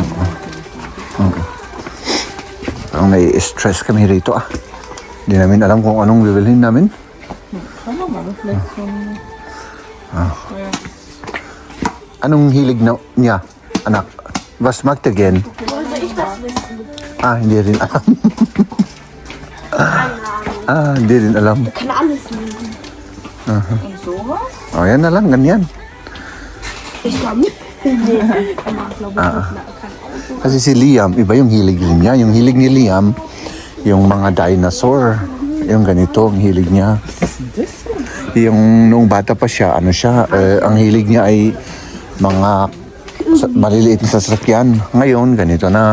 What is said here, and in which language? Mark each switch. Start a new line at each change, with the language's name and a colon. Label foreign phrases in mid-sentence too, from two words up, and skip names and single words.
Filipino: Parang nai-stress kami rito ah. Hindi namin alam kung anong bibilhin namin. Tama ba? Reflection. Anong hilig na niya, anak?
German: Was mag again? Woher soll ich das wissen?
Filipino: Hindi rin alam.
German: Keine Ahnung.
Filipino: Hindi rin alam.
German: Kann alles liegen. Und sowas?
Filipino: Oh, yan na lang, ganyan.
German: Ich glaube nicht. Nee. Er mag, glaube ich, nicht. Kein Auto.
Filipino: Kasi si Liam, iba yung hilig niya. Yung hilig ni Liam, yung mga dinosaur. Yung ganito, ang hilig niya. Yung nung bata pa siya, ano siya, ang hilig niya ay mga maliliit na sasakyan. Ngayon, ganito na.